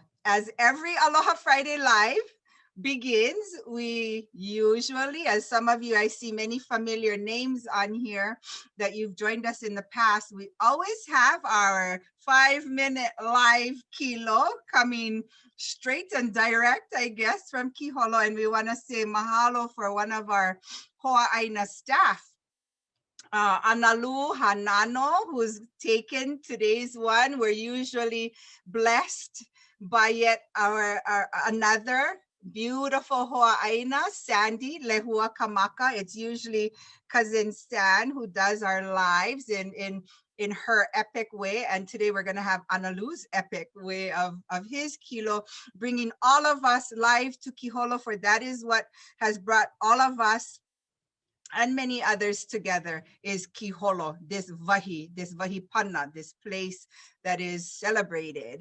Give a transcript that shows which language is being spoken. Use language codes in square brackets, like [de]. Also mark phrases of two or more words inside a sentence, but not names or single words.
[en] As every Aloha Friday Live begins, we usually, as some of you, I see many familiar names on here that you've joined us in the past, we always have our 5-minute live kilo coming straight and direct, I guess, from Kiholo. And we want to say mahalo for one of our ʻāina staff, Analu Hanano, who's taken today's one. We're usually blessed by yet our another beautiful ʻāina, Sandy Lehua Kamaka. It's usually cousin Stan who does our lives in her epic way, and today we're going to have Analu's epic way of his kilo, bringing all of us live to Kiholo, for that is what has brought all of us and many others together, is Kiholo, this [haw] vahi pana, [en] this place that is celebrated.